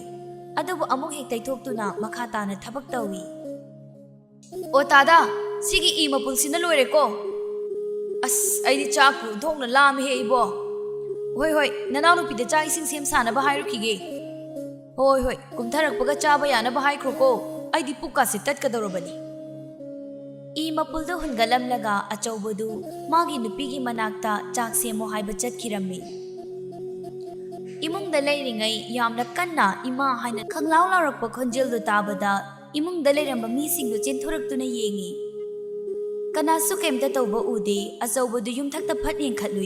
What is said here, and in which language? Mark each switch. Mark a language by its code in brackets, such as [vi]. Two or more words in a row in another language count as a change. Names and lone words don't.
[mni] Adubu amuk hektaithoktuna makhatana thabak tawi. O tada sigi I mapulsina loireko. As aidi chakpu thongna lam he ibo. Hoi nanaw nupida chak ising sem sanaba hairukige. Hoi kumtharakpaga chaba yanaba haikroko aidi pukka se tatkadorobani. I mapulda hungalamlaga achawbadu magi nupigi manakta chak semo haiba chatkirammi. Imungda leiringai yamna kanna ima haina khanglaw lawrakpa khonjeldu tabada imungda leiramba misingdu chenthoraktuna yengi. Kanasu kemta tawba ude achawbadu yumthakta phat yengkhatlui.